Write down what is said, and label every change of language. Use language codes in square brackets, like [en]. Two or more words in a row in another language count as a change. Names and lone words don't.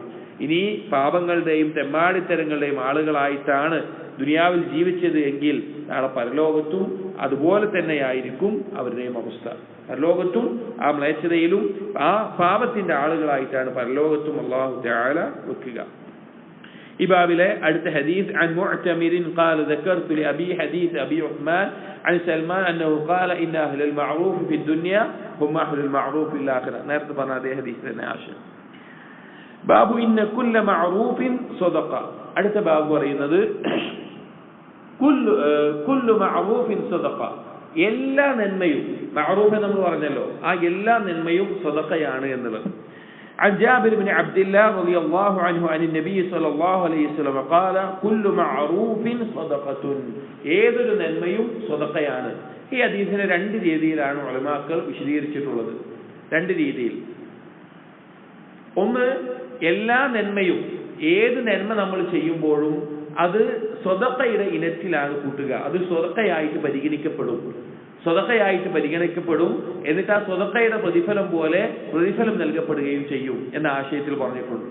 [ml] ഇനി പാപങ്ങളുടെയും തെമ്മാടിത്തരങ്ങളുടെയും ആളുകളായിട്ടാണ് ദുനിയാവിൽ ജീവിച്ചത് എങ്കിൽ നാളെ പരലോകത്തും അതുപോലെ തന്നെയായിരിക്കും അവരുടെയും അവസ്ഥ. പരലോകത്തും ആ മ്ലേച്ഛതയിലും ആ പാപത്തിന്റെ ആളുകളായിട്ടാണ് പരലോകത്തും അല്ലാഹു തആല വെക്കുക. ഈ ബാബിലെ അടുത്ത ഹദീസ് [ar] عن معتمر قال ذكرت لأبي حديث أبي عثمان عن سلمان أنه قال إن أهل المعروف في الدنيا هم أهل المعروف في الآخرة. [ml] നേരത്തെ പറഞ്ഞ അതേ ഹദീസ് തന്നെ ആശയം. [ar] باب إن كل معروف صدقة. [ml] അടുത്ത ബാബ് പറയുന്നത് [ar] كل معروف صدقة, [ml] എല്ലാ നന്മയും, മഅറൂഫ് നമ്മൾ പറഞ്ഞല്ലോ, ആ എല്ലാ നന്മയും സദഖയാണ് എന്നുള്ളത്. [ar] عن جابر بن عبد الله رضي الله عنه عن النبي صلى الله عليه وسلم قال كل معروف صدقة. [ml] ഏതൊരു നന്മയും സദഖയാണ്. ഈ ഹദീസിനെ രണ്ട് രീതിയിലാണ് ഉലമാക്കൾ വിശദീകരിച്ചിട്ടുള്ളത്. രണ്ട് രീതിയിൽ. ഒന്ന്, എല്ലാ നന്മയും, ഏത് നന്മ നമ്മൾ ചെയ്യുമ്പോഴും അത് സ്വതക്കയുടെ ഇനത്തിലാണ് കൂട്ടുക, അത് സ്വതക്കയായിട്ട് പരിഗണിക്കപ്പെടും, എന്നിട്ട് ആ സ്വതക്കയുടെ പ്രതിഫലം പോലെ പ്രതിഫലം നൽകപ്പെടുകയും ചെയ്യും എന്ന ആശയത്തിൽ പറഞ്ഞിട്ടുണ്ട്.